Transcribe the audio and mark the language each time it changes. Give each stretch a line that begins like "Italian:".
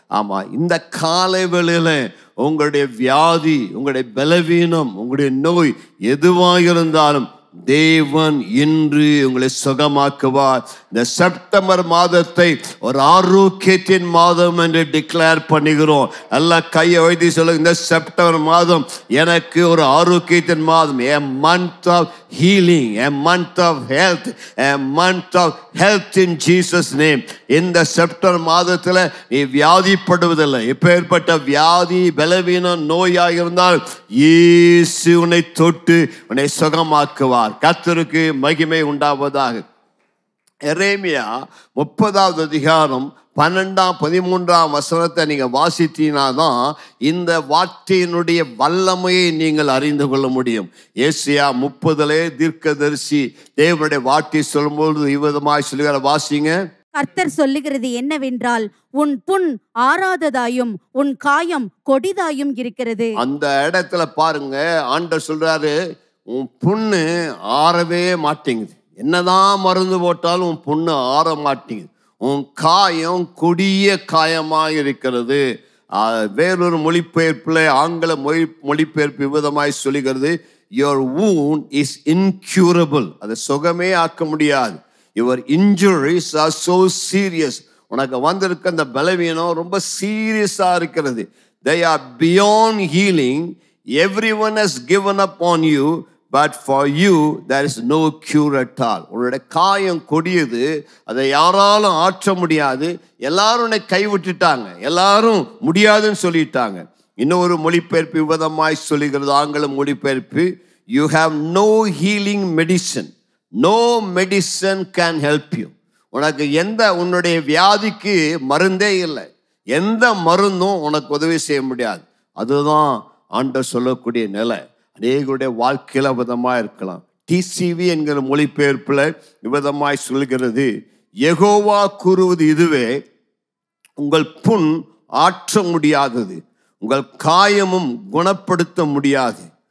Tamil: ஆமா, இந்த காலை வேளையில உங்களுடைய வியாதி, உங்களுடைய பலவீனம், உங்களுடைய நோய் எதுவாக இருந்தாலும் தேவன் இன்று உங்களை சுகமாக்குவார். இந்த செப்டம்பர் மாதத்தை ஒரு ஆரோக்கியத்தின் மாதம் என்று டிக்ளேர் பண்ணுகிறோம். நல்லா கையை வைத்து சொல்லுங்க, இந்த செப்டம்பர் மாதம் எனக்கு ஒரு ஆரோக்கியத்தின் மாதம்.
English: a month of healing, a month of health, a month of health in Jesus name.
Tamil: இந்த செப்டம்பர் மாதத்தில் நீ வியாதிப்படுவதில்லை. எப்பேற்பட்ட வியாதி, பலவீனம், நோயாக இருந்தால் இயேசு உன்னை தொட்டு உன்னை சுகமாக்குவார். கர்த்தருக்கு மகிமை உண்டாவதாக. எரேமியா 30வது அதிகாரம் 12-13 வசனத்தை நீங்க வாசித்தீனாதான் இந்த வார்த்தையினுடைய வல்லமையை நீங்கள் அறிந்து கொள்ள முடியும். ஏசியா 30 தீர்க்கதரிசி தேவனுடைய வார்த்தை சொல்லும்போது இவ்விதமாய் சொல்லுகிற, வாசிங்க. கர்த்தர் சொல்லுகிறது என்னவென்றால், உன் புண் ஆறாததாயும் உன் காயம் கொடிதாயும் இருக்கிறது. அந்த இடத்துல பாருங்க, ஆண்டவர் சொல்றாரு, உன் புண்ணு ஆறவே மாட்டேங்குது. என்னதான் மருந்து போட்டாலும் உன் புண்ணு ஆற மாட்டேங்குது. உன் காயம் கொடிய காயமாக இருக்கிறது. வேறொரு மொழிபெயர்ப்பில், ஆங்கில மொழிபெயர்ப்பு விதமாய் சொல்லுகிறது,
English: your wound is incurable.
Tamil: அதை சுகமே ஆக்க முடியாது.
English: your injuries are so serious.
Tamil: உனக்கு வந்திருக்க அந்த பலவீனம் ரொம்ப சீரியஸா இருக்கிறது.
English: they are beyond healing. everyone has given up on you, but for you there is no cure at all.
Tamil: உன்னுடைய காயம் கொடியது, அதை யாராலும் ஆற்ற முடியாது. எல்லாரும் உன்னை கைவிட்டுட்டாங்க, எல்லாரும் முடியாதுன்னு சொல்லிட்டாங்க. இன்னொரு மொழிபெயர்ப்பு விதமாய் சொல்லுகிறது, ஆங்கில மொழிபெயர்ப்பு,
English: you have no healing medicine. no medicine can help you.
Tamil: உனக்கு உன்னுடைய வியாதிக்கு மருந்தே இல்லை. எந்த மருந்தும் உனக்கு உதவி செய்ய முடியாது. அதுதான் ஆண்டவர் சொல்லக்கூடிய நிலை. அநேகருடைய வாழ்க்கையில விதமாக இருக்கலாம். டிசிவி என்கிற மொழிபெயர்ப்புல விதமாய் சொல்கிறது, யெகோவா கூறுவது இதுவே, உங்கள் புண் ஆற்ற முடியாதது, உங்கள் காயமும் குணப்படுத்த முடியாது.